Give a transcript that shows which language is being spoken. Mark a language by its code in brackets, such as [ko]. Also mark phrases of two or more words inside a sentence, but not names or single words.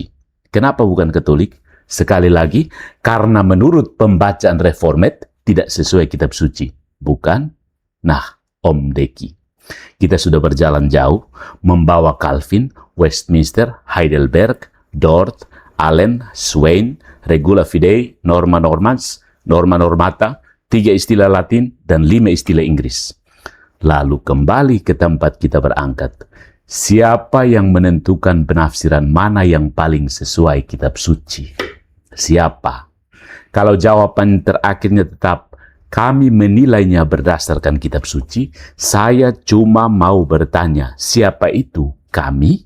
[id] Kenapa bukan Katolik? Sekali lagi, karena menurut pembacaan Reformed tidak sesuai kitab suci. Bukan? Nah, Om Deki, kita sudah berjalan jauh membawa Calvin, Westminster, Heidelberg, Dort, Allen, [la] Swain, regula fidei, norma normans, norma normata, [id] 3 istilah Latin, dan 5 istilah Inggris. Lalu kembali ke tempat kita berangkat. Siapa yang menentukan penafsiran mana yang paling sesuai kitab suci? Siapa? Kalau jawaban terakhirnya tetap kami menilainya berdasarkan kitab suci, saya cuma mau bertanya, siapa itu kami?